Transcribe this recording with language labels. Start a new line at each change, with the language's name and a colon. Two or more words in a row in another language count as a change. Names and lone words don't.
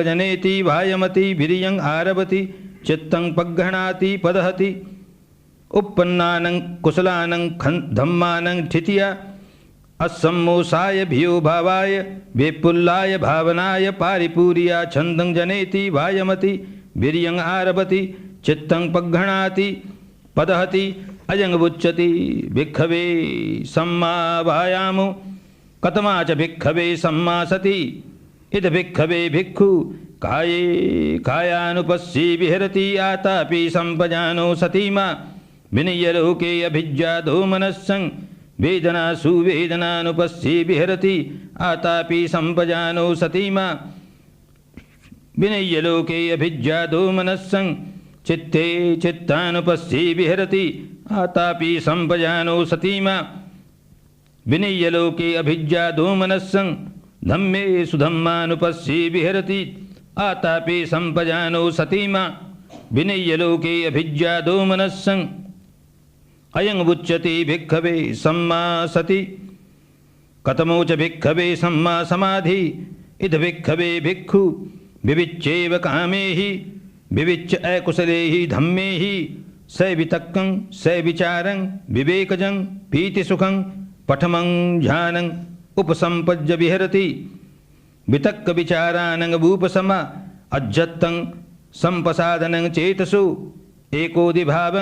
Pali: जनेति वायमति विरियं आरभति चित्तं पग्घणाति पदहति उपन्नानं कुशलानं धम्मानं ठितिया असम्मोसाय भियो भावाय विपुल्लाय भावनाय पारिपूर्या छन्दं जनेति वायमति वीर्यं आरभति चित्तं पग्घणाति पदहति अयं उच्यते भिक्खवे सम्मा वायामो। कतमा च भिक्खवे सम्मा सति इद भिक्खवे भिक्खु काये कायानुपस्सी विहरति आतापि संपजानो सतीमा विनय्य लोके अभिज्ञातो मनस्सं वेदनासु वेदनानुपस्सी विहरति आतापि संपजानो सतीमा विनय्य लोके अभिज्ञातो मनस्सं चित्ते चित्तानुपस्सी विहरति आतापि संपजानो सतीमा विनय्य लोके अभिज्ञातो मनस्सं धम्मेषु धम्मानुपस्सी विहरति आतापि संपजानो सतीमा विनय्य लोके अभिज्ञातो मनस्सं अयं उच्यते भिक्खवे सम्मा सति। कतमो च भिक्खवे सम्मा समाधि इद भिक्खवे भिक्खु विविच्येव कामेहि विविच्य अकुशलेहि धम्मेहि स वितक्कं स विचारं विवेकजं पीतिसुखं पठमं ध्यानं उपसंपज्य विहरति वितक्क विचारानं भूपसमा अज्जत्तं संपसादनं चेतसु एकोदिभावं